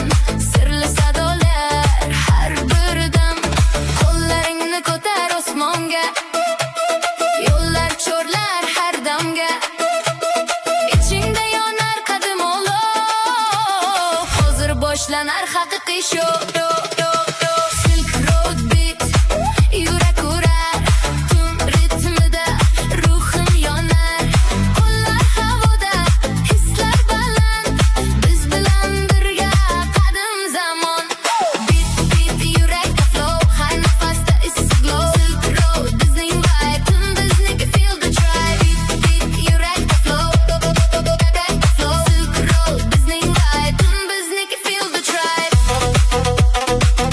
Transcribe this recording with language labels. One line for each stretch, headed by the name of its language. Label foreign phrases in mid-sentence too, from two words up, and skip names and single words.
Uzbek: Sirli sadolar har bir dam. Qo'llaringni ko'tar osmonga. Yo'llar cho'rlar har damga. Ichingda yonar qadim olov. Hozir boshlanar haqiqiy show.
English: Silk road beat.
Uzbek: Yurak urar tun ritmida. Ruhim yonar. Qo'llar havoda hislar baland. Biz bilan birga qadim zamon.
English: Beat beat
Uzbek: yurakda flow. High nafasda issiq glow. Silk road bizning vibe. Tun bizniki
English: feel the drive. Beat beat
Uzbek: yurakda flow. Silk road bizning vibe. Tun bizniki
English: feel the drive.